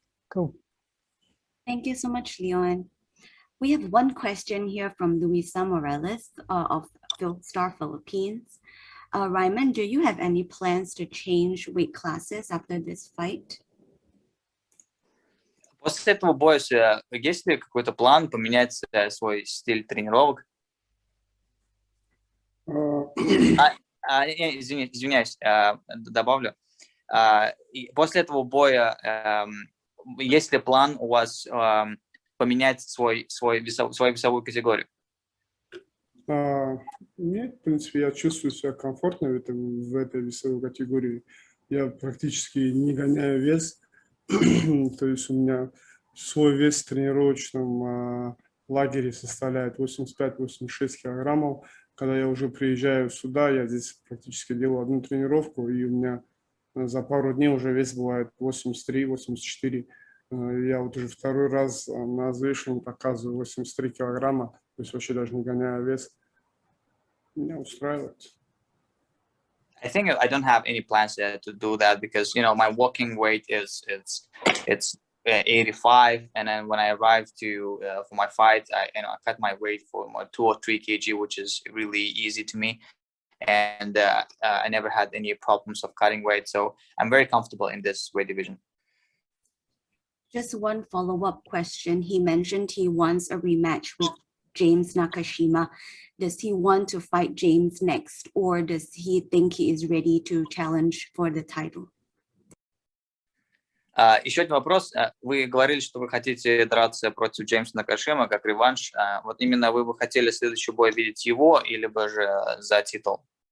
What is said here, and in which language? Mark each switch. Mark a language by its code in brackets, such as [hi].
[en] Cool. Thank you so much, Leon. We have one question here from Luisa Morales of Star Philippines. Raimond, do you have any plans to change weight classes after this fight? [ru] После этого боя есть ли какой-то план поменять свой стиль тренировок? Извиняюсь, добавлю. После этого боя есть ли план у вас поменять свою весовую категорию? Нет, в принципе, я чувствую себя комфортно в этой весовой категории. Я практически не гоняю вес. То есть у меня свой вес в тренировочном лагере составляет 85-86 килограммов. Когда я уже приезжаю сюда, я здесь практически делаю одну тренировку, и у меня за пару дней уже вес бывает 83-84. Я вот уже второй раз на взвешивании показываю 83 килограмма, то есть вообще даже не гоняю вес. Меня устраивает. [en] I think I don't have any plans to do that because my walking weight it's 85, and then when I arrived for my fight, I cut my weight for 2 or 3 kg, which is really easy to me, and I never had any problems of cutting weight, so I'm very comfortable in this weight division. Just one follow-up question. He mentioned he wants a rematch with James Nakashima. Does he want to fight James next, or does he think he is ready to challenge for the title? [ru] Еще один вопрос. Вы говорили, что вы хотите драться против Джеймса Накашима как реванш. Вот именно вы бы хотели следующий бой видеть его или бы же за титул?